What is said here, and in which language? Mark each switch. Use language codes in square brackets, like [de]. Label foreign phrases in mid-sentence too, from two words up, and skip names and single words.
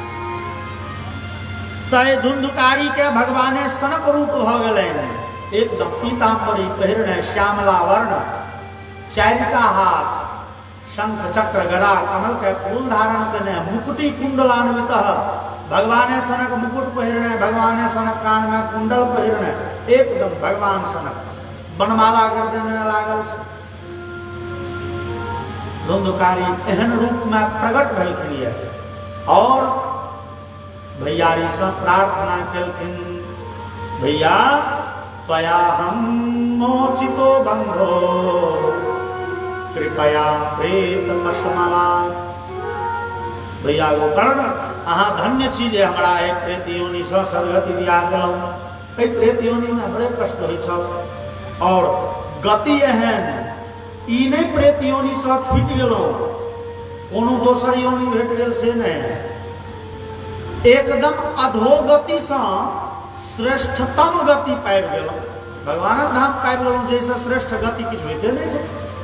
[mai] तय धुंधुकारी के भगवाने सनक रूप भ गेलनि, एकदम पीताम्बरी पहिरने श्यामला वर्ण, 4टा हाथ, शंख चक्र गदा कमल के फूल धारण करने, मुकुटी कुंडलान्वित, भगवाने सनक मुकुट पहिरने, भगवाने सनक कान में कुंडल पहिरने, एकदम भगवान सनक बनमाला गर्दन में लागल छै। धुंधुकारी एहन रूप में प्रकट भेलखिन और भैयारी से प्रार्थना केलखिन, भैया [sa] त्वया हम मोचितो बंधो कृपया प्रेत पशुमला। [mai] भैया गोकर्ण अहाँ धन्य छी जे हमरा एक प्रेत योनि से सदगति दिया देलहुँ। एहि प्रेत योनि में बड़े कष्ट होइ छल और गति एहन ई नहीं प्रेत योनि से छूटि गेलहुँ, कोनो दोसर योनि भेट गेल से नहीं, एकदम अधोगति से श्रेष्ठतम गति पाबि गेलहुँ, भगवानक धाम पाबि गेलहुँ, जैसे श्रेष्ठ गति किछु होइते नहीं छै।